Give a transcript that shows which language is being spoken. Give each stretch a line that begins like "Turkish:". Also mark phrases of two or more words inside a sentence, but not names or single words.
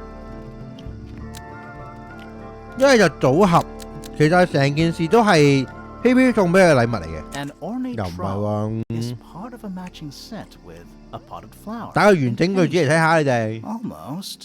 Cantonese: 因為就組合，其實成件事都係 ，PP 送俾佢禮物嚟嘅，
English: An ornate
Cantonese: 又唔係
English: trowel
Cantonese: 喎。
English: is part of a matching set with a potted flower.
Cantonese: 打個完整句子嚟睇下你哋。
English: Almost.